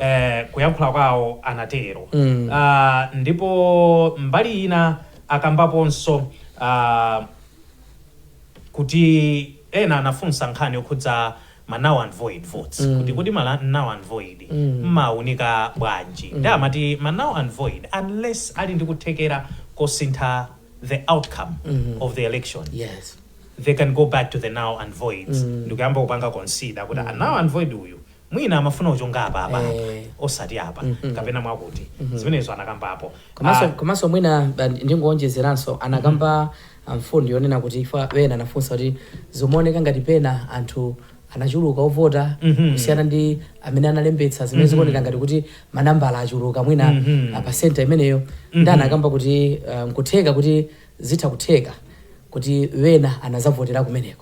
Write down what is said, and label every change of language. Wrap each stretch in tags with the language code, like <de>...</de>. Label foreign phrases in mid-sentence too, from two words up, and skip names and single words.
<ny>kuyankhula kwawo anatero ndipo mbali ina akambaponso kuti ena anafunsa nkhani yokhudza ma</ny> <en>null and void votes</en> <ny>kuti ma</ny> <en>null and void</en> <ny>maunika bwanji ndi amati ma</ny> <en>null and void unless</en> <ny>ali ndi kuthekera kosintha</ny> <en>the outcome of the election they can go back to the null and voids</en> <ny>ndikuyamba kupanga consider kuti</ny> <en>a null and void</en> <ny>uyu mwina amafuna uchonga apa osati apa kapena mwakuti zimenezo anakambapo komanso mwina ndingoonjezeranso anakamba mfundo yonena kuti ifa wena anafunsa kuti zomoneka ngati pena anthu anachuluka ovota kusiyana ndi amene analembetsa zimene zikuoneka ngati kuti manambala achuluka mwina pa center imeneyo ndi anakamba kuti nkutheka kuti zitha kutheka kuti wena anazavotera kumeneko</ny>